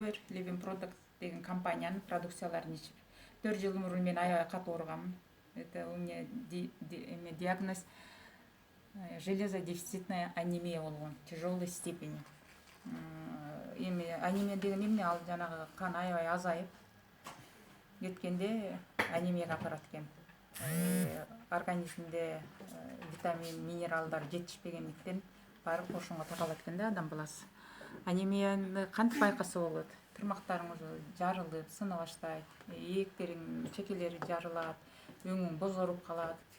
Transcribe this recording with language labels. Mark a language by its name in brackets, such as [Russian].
[Kyrgyz] Living Product деген компаниянын продукцияларын ичип 4 жыл мурун мен аябай катуу ооруганмын. [Russian] Это у меня диагноз железодефицитная анемия [Kyrgyz] болгон, [Russian] тяжелой степени. [Kyrgyz] Эми анемия деген эмне? Ал жанагы кан аябай азайып кеткенде анемияга апарат экен. Организмде витамин, минералдар жетишпегендиктен барып ошонго такалат экен да адам баласы. Анемияны кантип байкаса болот? Тырмактарыңыз жарылып, сына баштайт, ийектериң, чекелери жарылат, өңүң бозоруп калат.